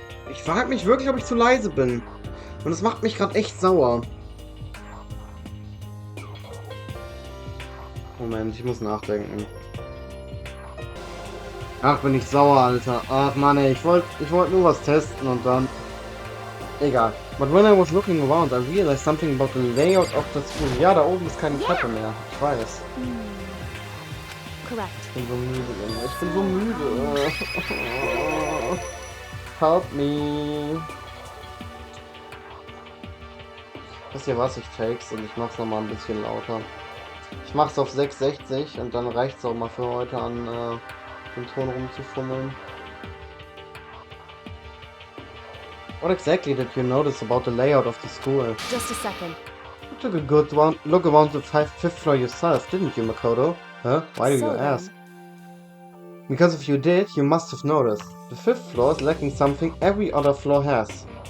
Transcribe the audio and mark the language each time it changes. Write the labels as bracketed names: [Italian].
[German] Ich frage mich wirklich, ob ich zu leise bin. Und das macht mich gerade echt sauer. Moment, ich muss nachdenken. Ach, bin ich sauer, Alter. Ach, Mann, ey, ich wollte nur was testen und dann... Egal. [English] But when I was looking around, I realized something about the layout of the school. [German] Ja, da oben ist keine Treppe mehr. Ich weiß. [English] Correct. [German] Ich bin so müde, Junge. Ich bin so müde. [English] Help me. [German] Wisst ihr was? Ich takes und ich mach's nochmal ein bisschen lauter. Ich mach's auf 660 und dann reicht's auch mal für heute an den Ton rumzufummeln. [English] What exactly did you notice about the layout of the school? Just a second. You took a good look around the 5th floor yourself, didn't you, Makoto? Huh? Why do you So then. ask? Because if you did, you must have noticed. The 5th floor is lacking something every other floor has.